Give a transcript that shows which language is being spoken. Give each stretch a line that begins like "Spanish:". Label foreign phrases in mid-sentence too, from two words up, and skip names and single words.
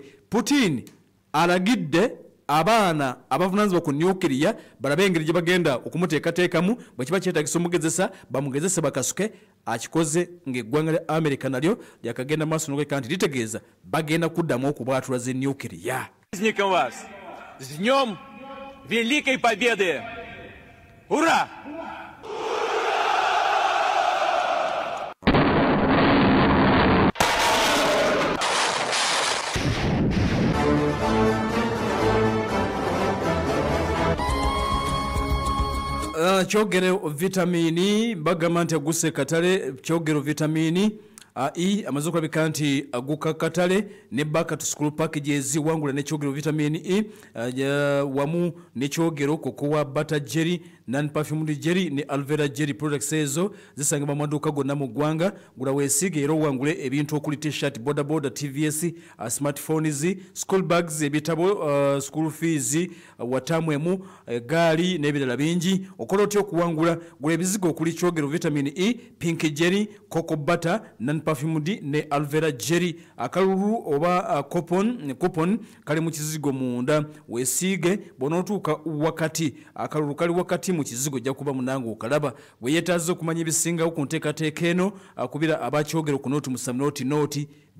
Ganda: Putin alagidde abaana abavunanyizibwa ku nuclear balabe engeri gye bagenda okumuteekateekamu bwe kiba kyetagisa omugezesa bamugezese bakasuke. Akikoze ng'eggwanga lya America nalyo lyakagenda maaso n'okweka nti litegeeza bagenda kuddamu okubwatula ze nuclear.
Russian: Праздником вас! С днем Великой Победы! Ура!
Ganda: Kyogero vitamini bagamba nti aguse katale kyogero vitamini E amaze okulabika nti aguka katale ne
English: back to school packages
Ganda: wangula ne kyogero vitamini E wamu ne kyogero
English: kokowa butter jelly non perfumed jelly
Ganda: ne
English: aloe vera jelly products
Ganda: ezo zisangibwa mu maduuka gonna mu ggwanga gula weesige era owangule ebintu okuli t-shirt boda TVS smartphones
English: school bags
Ganda: ebitabo
English: school fees
Ganda: watamwemu gaali n'ebirala bingi okola otyo okuwangula gula ebizigo okuli kyogero vitamini E
English: pink jelly cocoa butter non perfumed
Ganda: ne
English: aloe vera jelly
Ganda: akalulu oba coupon kali mu kizigo munda weesige bonotuuka wakati akalulu kali wakati mu kizigo jja kuba munango okalaba bwe yeetaaza okumanya ebisingawo ku nteekateeka eno akubira abakyogero ku nooti musamu nooti